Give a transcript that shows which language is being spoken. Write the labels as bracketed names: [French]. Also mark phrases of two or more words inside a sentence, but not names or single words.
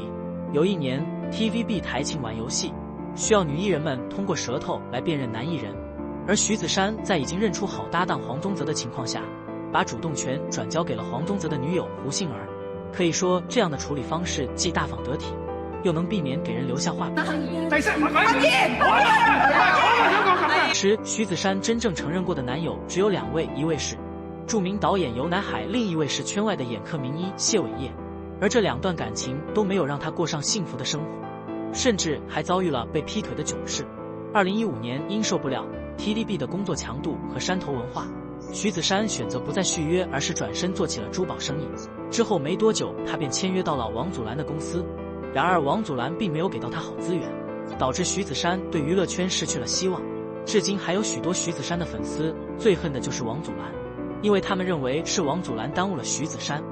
[Chinese] 有一年 ，TVB 台慶玩遊戲，需要女藝人們通過舌頭來辨認男藝人，而徐子珊在已經認出好搭檔黃宗澤的情況下，把主動權轉交給了黃宗澤的女友胡杏兒。可以說，這樣的處理方式既大方得體，又能避免給人留下話柄。時，徐子珊真正承認過的男友只有2位，一位是著名導演游乃海，另一位是圈外的演客名醫謝偉業。而這2段感情都沒有讓他過上幸福的生活，甚至還遭遇了被劈腿的囧事。2015年，因受不了 TVB 的工作強度和山頭文化，徐子珊選擇不再續約，而是轉身做起了珠寶生意。之後沒多久，他便簽約到了王祖藍的公司。然而王祖藍並沒有給到他好資源，導致徐子珊對娛樂圈失去了希望。至今還有許多徐子珊的粉絲最恨的就是王祖藍，因為他們認為是王祖藍耽誤了徐子珊。